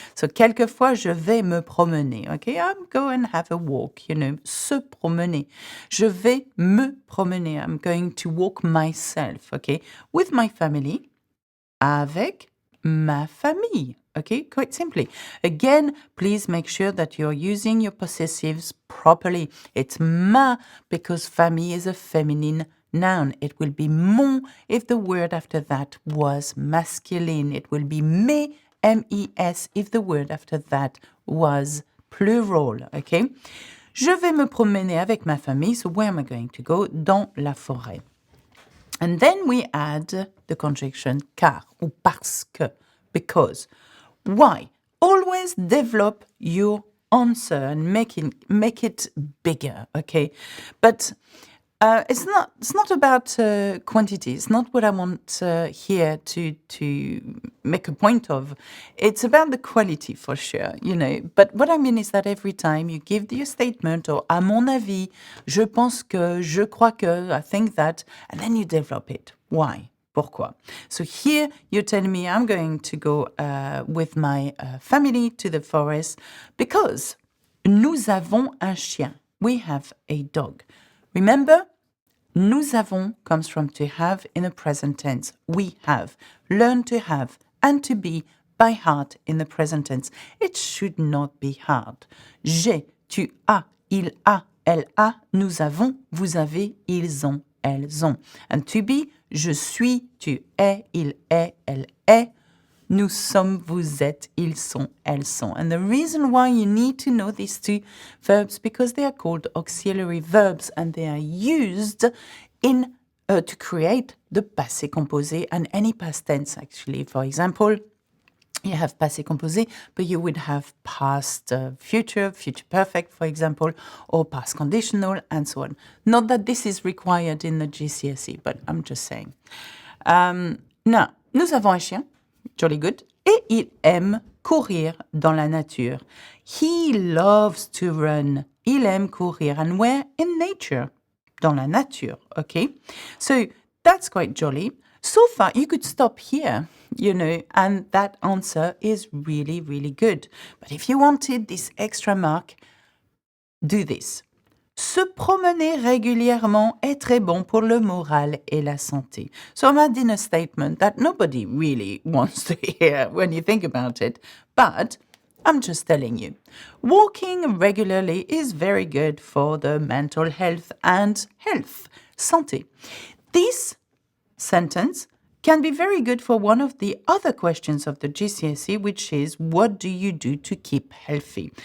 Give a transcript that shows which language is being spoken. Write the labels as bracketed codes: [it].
[fr] So, quelquefois, je vais me promener, okay? [en] I'm going to have a walk, [fr] se promener. Je vais me promener. [en] I'm going to walk myself, okay? With my family, [fr] avec ma famille. [en] Okay, quite simply. Again, please make sure that you're using your possessives properly. It's ma because famille is a feminine noun. It will be mon if the word after that was masculine. It will be mes, M-E-S, if the word after that was plural. Okay? [fr] Je vais me promener avec ma famille. [en] So where am I going to go? [fr] Dans la forêt. [en] And then we add the conjunction [fr] car ou parce que, [en] because. Why? Always develop your answer and make it bigger, okay? But it's not about quantity. It's not what I want here to make a point of. It's about the quality for sure, But what I mean is that every time you give your statement or [fr] à mon avis, je pense que, je crois que, [en] I think that, and then you develop it. Why? [fr] Pourquoi? [en] So here you're telling me I'm going to go with my family to the forest because [fr] nous avons un chien. [en] We have a dog. Remember, [fr] nous avons [en] comes from to have in the present tense. We have. Learn to have and to be by heart in the present tense. It should not be hard. [fr] J'ai, tu as, il a, elle a, nous avons, vous avez, ils ont, elles ont. [en] And to be, [fr] je suis, tu es, il est, elle est, nous sommes, vous êtes, ils sont, elles sont. [en] And the reason why you need to know these two verbs because they are called auxiliary verbs and they are used in to create the passé composé and any past tense actually. For example, you have passé composé, but you would have past future, future perfect, for example, or past conditional, and so on. Not that this is required in the GCSE, but I'm just saying. [fr] Now, nous avons un chien, [en] jolly good, [fr] et il aime courir dans la nature. [en] He loves to run. [fr] Il aime courir. [en] And where? In nature. [fr] Dans la nature, [en] okay? So that's quite jolly. So far, you could stop here, and that answer is really, really good. But if you wanted this extra mark, do this. [fr] Se promener régulièrement est très bon pour le moral et la santé. [en] So I'm adding a statement that nobody really wants to hear when you think about it, but I'm just telling you. Walking regularly is very good for the mental health and health, santé. This sentence can be very good for one of the other questions of the GCSE, which is, what do you do to keep healthy?